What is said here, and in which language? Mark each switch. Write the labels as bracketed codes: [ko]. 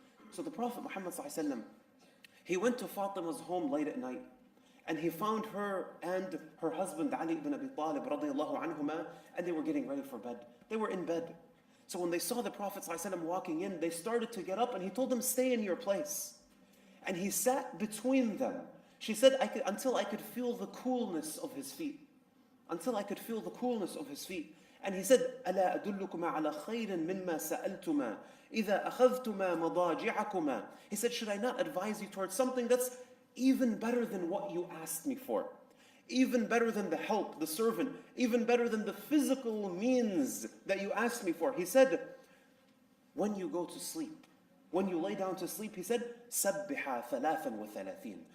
[en] So the Prophet Muhammad ﷺ, he went to Fatima's home late at night, and he found her and her husband Ali ibn Abi Talib radiallahu anhuma, and they were getting ready for bed. They were in bed. So when they saw the Prophet ﷺ walking in, they started to get up, and he told them, stay in your place. And he sat between them. She said, until I could feel the coolness of his feet. Until I could feel the coolness of his feet. And he said, [ar] أَلَا أَدُلُّكُمَا عَلَى خَيْرٍ مِّمَّا سَأَلْتُمَا إِذَا أَخَذْتُمَا مَضَاجِعَكُمَا. [en] He said, should I not advise you towards something that's even better than what you asked me for? Even better than the help, the servant, even better than the physical means that you asked me for. He said, when you go to sleep, when you lay down to sleep, he said, [ar] سَبِّحَا ثَلَاثًا وَثَلَاثِينَ.